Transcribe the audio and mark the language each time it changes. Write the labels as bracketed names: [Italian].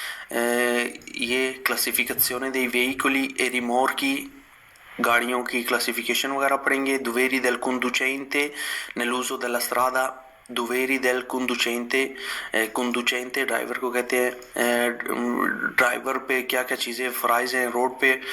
[Hindi] ये [Italian] classificazione dei veicoli e rimorchi, [Hindi] गाड़ियों की क्लासिफिकेशन वगैरह पढ़ेंगे। [Italian] doveri del conducente nell'uso della strada, doveri del conducente, conducente [Hindi] driver को कहते हैं। ड्राइवर पे क्या क्या चीज़ें फ़राइज़ हैं रोड पे।